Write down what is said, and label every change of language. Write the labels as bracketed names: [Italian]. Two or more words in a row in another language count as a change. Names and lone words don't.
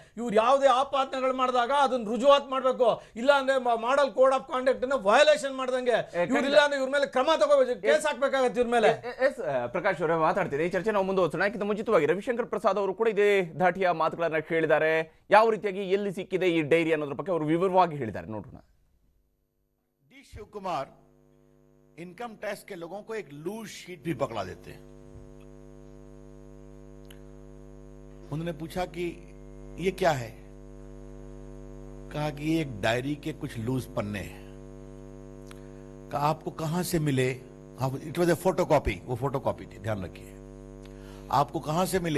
[Kannada] ಇವ್ರು ಯಾವುದೇ ಆಪಾದನೆಗಳು ಮಾಡಿದಾಗ ಅದನ್ನ ರುಜುವಾತ್ ಮಾಡಬೇಕು. ಇಲ್ಲ ಅಂದ್ರೆ [English] model code of conduct violation [Kannada] ಮಾಡ್ದಂಗೆ ಇವ್ರಿಲ್ಲ ಅಂದ್ರೆ ಇವ್ರ ಮೇಲೆ ಕ್ರಮ ತಗೋಬೇಕು, ಕೇಸ್ ಹಾಕ್ಬೇಕಾಗತ್ತೆ ಇವ್ರ ಮೇಲೆ. ಪ್ರಕಾಶ್ ಅವರೇ ಮಾತಾಡ್ತೀರಿ, ಈ ಚರ್ಚೆ ನಾವು ಮುಂದುವರಿಸೋಣ. ಯಾಕಿಂತ ಮುಂಚಿತವಾಗಿ ರವಿಶಂಕರ್ ಪ್ರಸಾದ್ ಅವರು ಕೂಡ ಇದೇ ಧಾಟಿಯ ಮಾತುಗಳನ್ನ ಹೇಳಿದ್ದಾರೆ. ಯಾವ ರೀತಿಯಾಗಿ ಎಲ್ಲಿ ಸಿಕ್ಕಿದೆ ಈ ಡೈರಿ ಅನ್ನೋದ್ರ ಬಗ್ಗೆ ಅವರು ವಿವರವಾಗಿ ಹೇಳಿದ್ದಾರೆ, ನೋಡೋಣ. ಡಿ ಶಿವಕುಮಾರ್ [English] income tax [Hindi] के लोगों को एक [English] loose sheet [Hindi] भी पकड़ा देते हैं। उन्होंने पूछा कि ये क्या है, कहा कि ये एक डायरी के कुछ लूज पन्ने हैं। कहा आपको कहां से मिले, [English] it was a photocopy, [Hindi] वो फोटोकॉपी थी, ध्यान रखिए, आपको कहां से मिले?